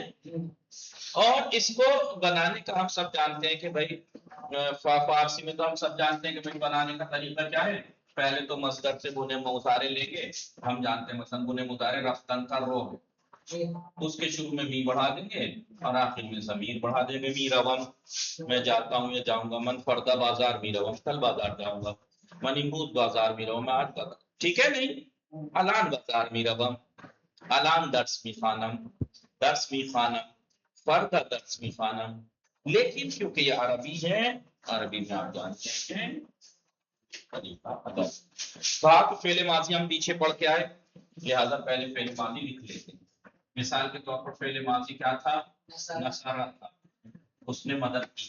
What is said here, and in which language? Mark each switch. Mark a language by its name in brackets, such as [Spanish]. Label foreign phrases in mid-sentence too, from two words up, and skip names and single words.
[Urdu] اور اس کو بنانے کا ہم سب جانتے ہیں کہ بھائی فارسی میں تو ہم سب جانتے ہیں کہ بھائی بنانے کا طریقہ کیا ہے. پہلے تو مصدر سے بنے مضارع لیں گے، ہم جانتے ہیں مثلا بنے مضارع رفتن کا رو ہے، اس کے شروع میں می بڑھا دیں گے اور آخر میں ضمیر بڑھا دیں گے. [Persian] می روم، [Urdu] میں جاتا ہوں یا جاؤں گا. [Persian] من فردہ بازار می روم، [Urdu] کل بازار جاؤں گا. [Persian] من امروز بازار می روم، [Urdu] میں آج بازار. ٹھیک ہے نہیں؟ [Persian] الان بازار می روم، الان درس می خوانم، درس می خوانم، فردہ درس می خوانم. [Urdu] لیکن کیونکہ یہ عربی ہے، عربی میں آپ جانتے ہیں کہ تو آپ فعل ماضی ہم پیچھے پڑھ کے آئے، لہذا پہلے فعل ماضی لکھ لیتے ہیں. مثال کے طور پر فعل ماضی کیا تھا؟ نصرہ تھا، اس نے مدد کی.